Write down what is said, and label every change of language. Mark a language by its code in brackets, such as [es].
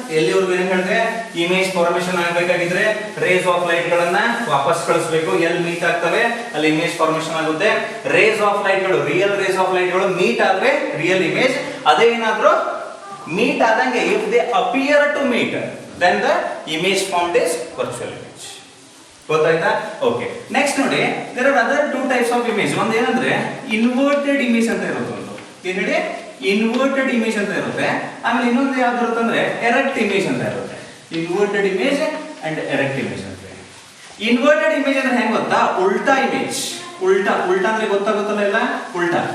[kn] ಎಲ್ಲಿವರೆಗೂ ಏನ್ ಹೇಳಿದ್ರೆ, image formation ಆಗಬೇಕಾಗಿದ್ರೆ race of light ಗಳನ್ನ ವಾಪಸ್ ಕಳಿಸಬೇಕು, ಎಲ್ಲಿ ಮೀಟ್ ಆಗ್ತವೆ ಅಲ್ಲಿ ಇಮೇಜ್ ಫಾರ್ಮೇಶನ್ ಆಗುತ್ತೆ. ರೇಸ್ ಆಫ್ ಲೈಟ್ ಗಳು, ರಿಯಲ್ ರೇಸ್ ಆಫ್ ಲೈಟ್ ಗಳು ಮೀಟ್ ಆದ್ರೆ ರಿಯಲ್ ಇಮೇಜ್. ಅದೇ ಏನಾದ್ರು ಮೀಟ್ ಆದಂಗೆ, [en] If they appear to meet, then the image formed is virtual image. [kn] ಗೊತ್ತಾಯ್ತಾ? [en] Okay, next ನೋಡಿ, there are other two types of image. [kn] ಒಂದು ಏನಂದ್ರೆ ಇನ್ವರ್ಟೆಡ್ ಇಮೇಜ್ ಅಂತ ಇರುತ್ತೆ. ಒಂದು ಏನ್ ಹೇಳಿ? ಇನ್ವರ್ಟೆಡ್ ಇಮೇಜ್ ಅಂತ ಇರುತ್ತೆ. ಆಮೇಲೆ ಇನ್ನೊಂದು ಯಾವ್ದು ಇರುತ್ತೆ ಅಂದ್ರೆ ಎರೆಕ್ಟ್ ಇಮೇಜ್ ಅಂತ ಇರುತ್ತೆ. Inverted image and erect image ಅಂತ. ಇನ್ವರ್ಟೆಡ್ ಇಮೇಜ್ ಅಂದ್ರೆ ಹೆಂಗ್ ಗೊತ್ತಾ, ಉಲ್ಟಾ ಇಮೇಜ್. ಉಲ್ಟಾ ಅಂದ್ರೆ ಗೊತ್ತಾಗುತ್ತಲ್ಲ ಎಲ್ಲ ಉಲ್ಟಾ.